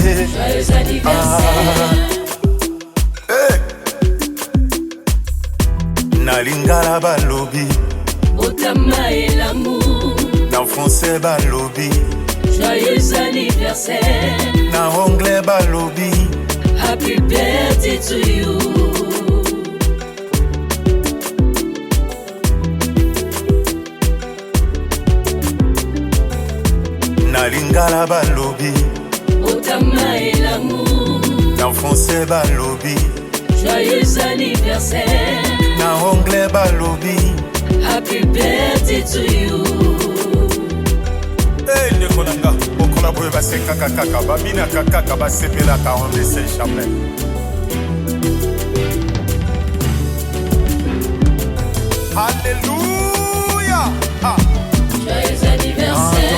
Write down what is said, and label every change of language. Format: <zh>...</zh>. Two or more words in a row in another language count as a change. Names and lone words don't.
<fr>Joyeux anniversaire.</fr> <ln>Nalingala balobi</ln> <fr>Otama et l'amour.</fr> <ln>na français balobi</ln> <fr>Joyeux anniversaire.</fr> <ln>na anglais balobi</ln> <en>Happy birthday to you.</en> <ln>Nalingala balobi</ln> <fr>Otama et l'amour.</fr> <ln>na français balobi</ln> <fr>Joyeux anniversaire.</fr> <ln>na anglais balobi.</ln> <en>Happy birthday to you.</en> <ln>Hey, ndeko nanga, okola boye basekaka kaka, babinaka kaka, basepelaka</ln> <fr>on ne sait jamais. Alléluia. Joyeux anniversaire.</fr>